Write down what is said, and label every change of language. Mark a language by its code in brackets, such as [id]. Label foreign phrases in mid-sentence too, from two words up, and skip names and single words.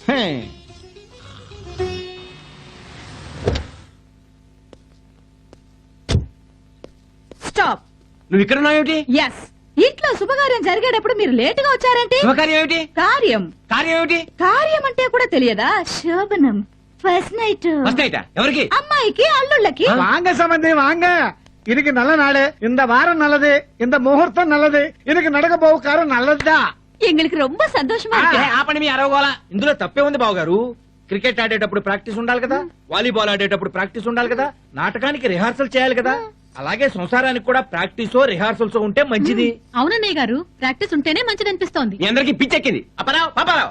[te] స్టాప్. నువ్వు ఇక్కడ ఉన్నావేమిటి? ఎస్, ఇంట్లో శుభకార్యం జరిగేటప్పుడు మీరు లేటుగా వచ్చారంటే? శుభకార్యం ఏమిటి? కార్యం. కార్యం ఏమిటి? కార్యం అంటే కూడా తెలియదా? శోభనం, [en] first night. first nighta? [te] ఎవరికి? అమ్మాయికి, అల్లుళ్ళకి. [ta] வாங்க சம்பந்தி வாங்க. இதுக்கு நல்ல நாடு, இந்த வாரம் நல்லது, இந்த முகூர்த்தம் நல்லது, இதுக்கு நடக்க போக காரம் நல்லதுதான். எங்களுக்கு ரொம்ப சந்தோஷமா இருக்கு. [te] ఆపండి మీ అరవగోళ. ఇందులో తప్పే ఉంది బావగారు. క్రికెట్ ఆడేటప్పుడు ప్రాక్టీస్ ఉండాలి కదా, వాలీబాల్ ఆడేటప్పుడు ప్రాక్టీస్ ఉండాలి కదా, నాటకానికి రిహార్సల్ చేయాలి కదా, అలాగే సంసారానికి కూడా ప్రాక్టీసో రిహార్సల్స్ ఉంటే మంచిది. అవునన్నయ్య గారు, ప్రాక్టీస్ ఉంటేనే మంచిది అనిపిస్తోంది. మీ అందరికి పిచ్చెక్కింది. అప్పారావు, పాపారావు.